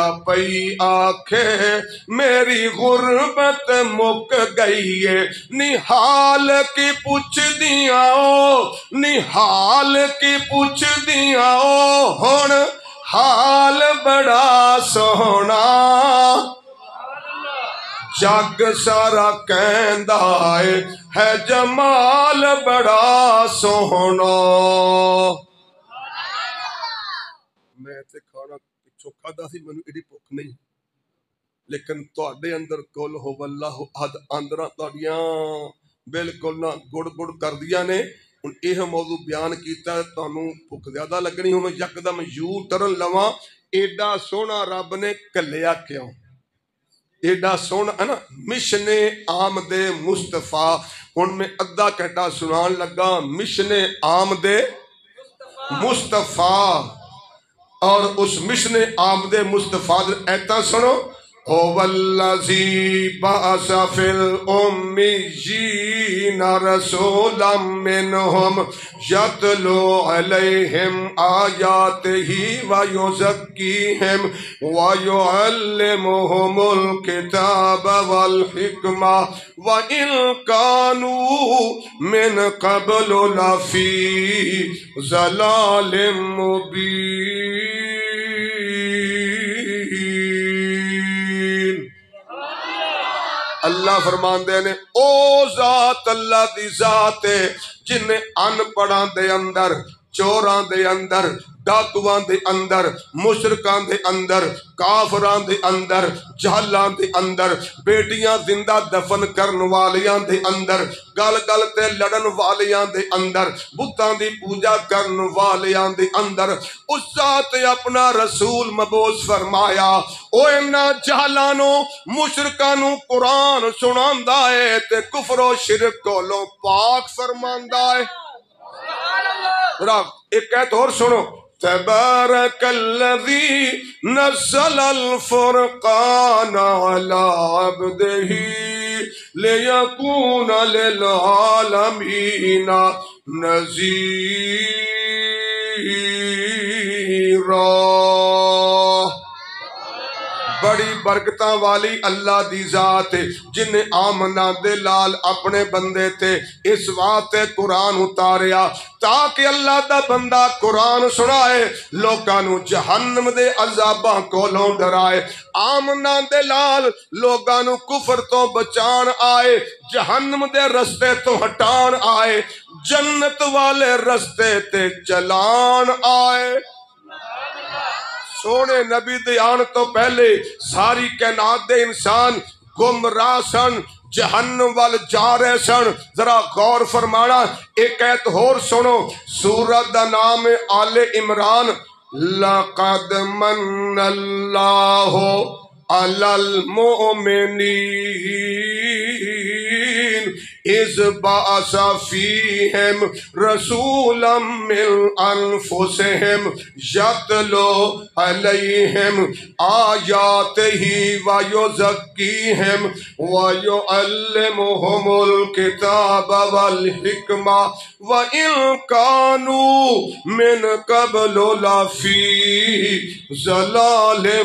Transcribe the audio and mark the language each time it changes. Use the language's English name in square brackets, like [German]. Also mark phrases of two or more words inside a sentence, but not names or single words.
[Punjabi] پئی آنکھے میری غربت مک گئی ہے نحال کی پوچھ دیاں نحال کی پوچھ دیاں ہن حال بڑا سونا جگ سارا کہندا ہے جمال بڑا سونا میں تے کھانا پچھو کھادا سی مینوں ایڈی بھوک نہیں لیکن تواڈے اندر کل ہو اللہ احد اندراں تواڈیاں بالکل نہ گڑ گڑ کردیاں نے ہن یہ موضوع بیان کیتا ہے تانوں بھوک زیادہ لگنی ہو میں یکدم یو ٹرن لواں ایڈا سونا رب نے کلیا کیوں ایڈا سونا ہے نا مشن آمد مصطفیٰ ہن میں ادھا گھنٹہ سنان لگا مشن آمد مصطفیٰ اور اس مشن آمد مصطفیٰ ایتا سنو [Arabic] هو الذی بعث فی الامیین رسولا منہم یتلو علیہم آیاتہ ویزکیہم ویعلمہم الکتاب والحکمہ وَإِن كَانُوا مِن قَبْلُ لَفِي ضَلَالٍ [Punjabi] مُبِينٍ اللہ فرماندے نے او ذات اللہ دی ذات ہے جن نے ان پڑھاں دے اندر چوراں دے اندر ڈاکواں دے اندر مشرکاں دے اندر کافراں دے اندر جہلاں دے اندر بیٹیاں زندہ دفن کرن والیاں دے اندر گل گل تے لڑن والیاں دے اندر بتاں دی پوجا کرن والیاں دے اندر اس ذات اپنا رسول مبعوث فرمایا او انہاں جہلانوں مشرکانوں قرآن سناندا ہے تے کفر و شرک کولوں پاک فرماندا ہے ایک ایت اور سنو [Arabic] تبارک الذی نزل الفرقان علی عبدہ لیکون للعالمین نذیرا [Punjabi] بڑی برکتاں والی اللہ دی ذات جن آمنہ دے لال اپنے بندے تے اس واسطے قرآن اتاریا تاکہ اللہ دا بندہ قرآن سنائے لوکاں نو جہنم دے عذاباں کولوں ڈرائے آمنہ دے لال لوکاں نو کفر تو بچان آئے جہنم دے رستے تو ہٹان آئے جنت والے رستے تے چلان آئے سونے نبی دے آن تو پہلے ساری کائنات دے انسان گمراہ سن جہنم وال جا رہے سن ذرا غور فرمانا ایک ایت ہور سنو سورت دا نام آل عمران [Arabic] لقد من اللہ علی المؤمنین اذ بعث فیہم رسولا من انفسہم یتلو علیہم آیاتہ ویزکیہم ویعلمہم الکتاب والحکمہ وَإِن كَانُوا مِن قَبْلُ لَفِي ضَلَالٍ